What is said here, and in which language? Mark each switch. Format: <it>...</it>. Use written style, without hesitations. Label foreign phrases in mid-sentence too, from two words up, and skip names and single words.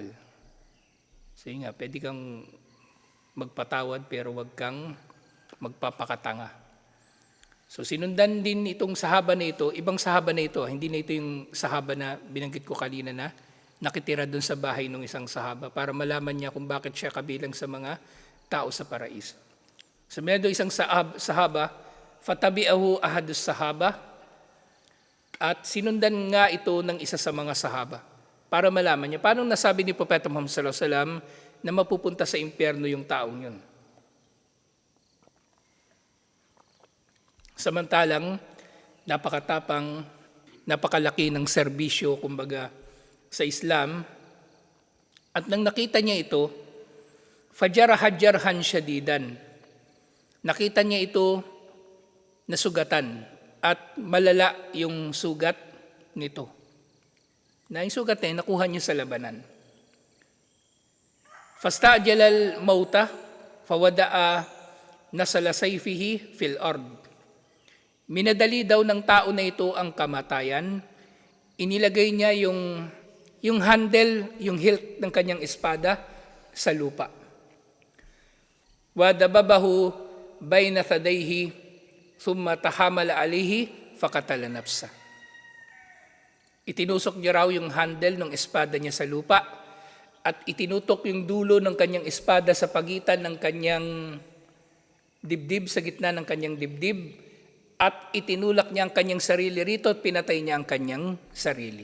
<tl>So nga, pwede kang magpatawad pero wag kang magpapakatanga. So sinundan din itong sahaba na ito, ibang sahaba na ito, hindi na ito yung sahaba na binanggit ko kanina na nakitira doon sa bahay ng isang sahaba para malaman niya kung bakit siya kabilang sa mga tao sa paraiso. So meron doon isang sahaba,</tl> <ar>فتبعه أحد الصحابة,</ar> <tl>at sinundan nga ito ng isa sa mga sahaba para malaman niya paano nasabi ni Propeta Muhammad</tl> <ar>صلى الله عليه وسلم</ar> <tl>na mapupunta sa impyerno yung taong yun. Samantalang, napakatapang, napakalaki ng serbisyo, kumbaga, sa Islam. At nang nakita niya ito,</tl> <ar>فجرحا شديدا.</ar> <tl>Nakita niya ito na sugatan at malala yung sugat nito. Na yung sugat na nakuha niya sa labanan.</tl> <ar>فاستعجل الموت، فوضع نصل سيفه في الأرض.</ar> <tl>Minadali daw ng tao na ito ang kamatayan. Inilagay niya yung handle, yung hilt ng kanyang espada sa lupa.</tl> <ar>وذبابه بين ثدييه ثم تحامل عليه فقتل نفسه.</ar> <tl>Itinusok niya raw yung handle ng espada niya sa lupa at itinutok yung dulo ng kanyang espada sa pagitan ng kanyang dibdib, sa gitna ng kanyang dibdib, at itinulak niya ang kanyang sarili rito at pinatay niya ang kanyang sarili.</tl>